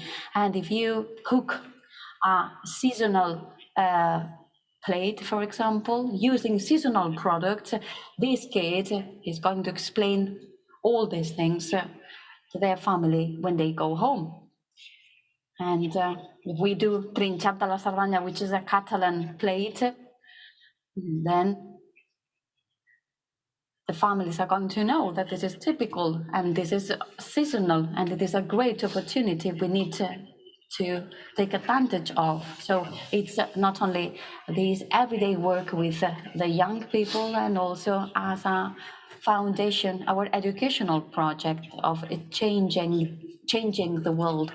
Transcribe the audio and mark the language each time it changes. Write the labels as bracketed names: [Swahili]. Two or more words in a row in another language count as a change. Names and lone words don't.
[English] And if you cook a seasonal plate, for example, using seasonal products, this kid is going to explain all these things to their family when they go home. And we do trinxat de la Cerdanya, which is a Catalan plate, then the families are going to know that this is typical and this is seasonal, and it is a great opportunity we need to take advantage of. So it's not only this everyday work with the young people, and also as a foundation, our educational project of changing the world.